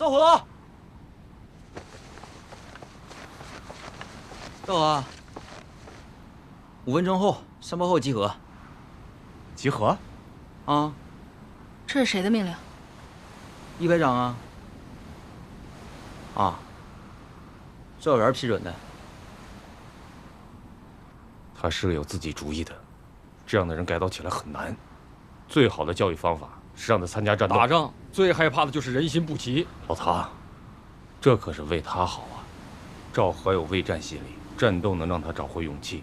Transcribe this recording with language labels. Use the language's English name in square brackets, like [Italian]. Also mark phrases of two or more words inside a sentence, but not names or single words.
[Chinese] 趙火，趙火，5分鐘後山包後集合。集合？啊。這是誰的命令？一排長啊。啊。趙元批准的。他是個有自己主意的，這樣的人改造起來很難。最好的教育方法是让他参加战斗。打仗最害怕的就是人心不齐。老唐，这可是为他好啊。赵和有畏战心理，战斗能让他找回勇气。